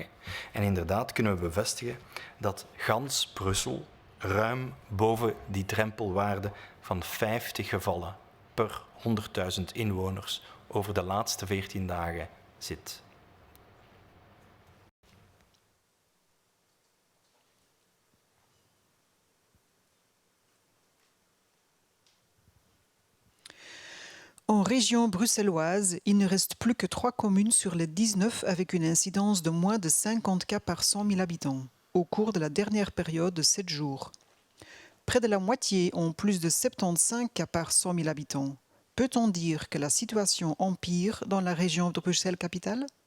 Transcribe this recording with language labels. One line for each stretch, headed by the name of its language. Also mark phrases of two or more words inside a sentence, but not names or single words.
Dutch: En inderdaad kunnen we bevestigen dat gans Brussel ruim boven die drempelwaarde van 50 gevallen per 100.000 inwoners over de laatste 14 dagen zit.
French: En région bruxelloise, il ne reste plus que 3 communes sur les 19 avec une incidence de moins de 50 cas par 100 000 habitants au cours de la dernière période de 7 jours. Près de la moitié ont plus de 75 cas par 100 000 habitants. Peut-on dire que la situation empire dans la région de Bruxelles-Capitale?